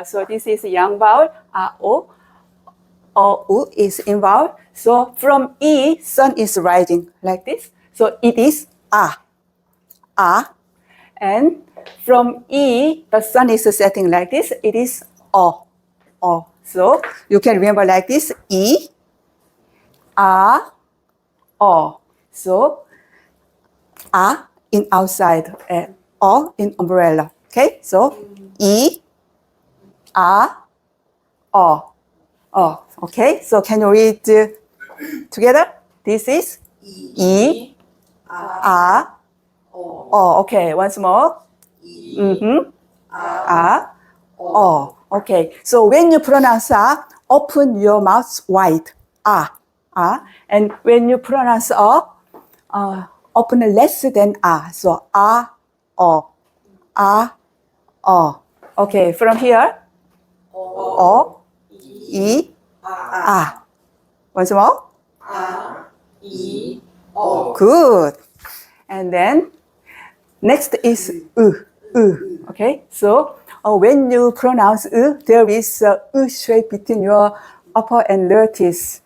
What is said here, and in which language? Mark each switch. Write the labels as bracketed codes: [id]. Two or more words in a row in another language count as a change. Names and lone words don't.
[en] So this is yang vowel, a, o u is in vowel. So from E, sun is rising, like this. So it is a. And from E, the sun is setting like this. It is o. So you can remember like this, E, a, o. So a in outside, o in umbrella. Okay, so E, a, o. Okay, so can you read together? This is E, a, o. Okay, once more. A, o. Okay, so when you pronounce a, open your mouth wide. A. And when you pronounce o, open less than a. So a, o. Okay, from here. O, E, a. Once more. A, E, O. Good. And then next is U. Okay, so when you pronounce U, there is a U shape between your upper and lower teeth.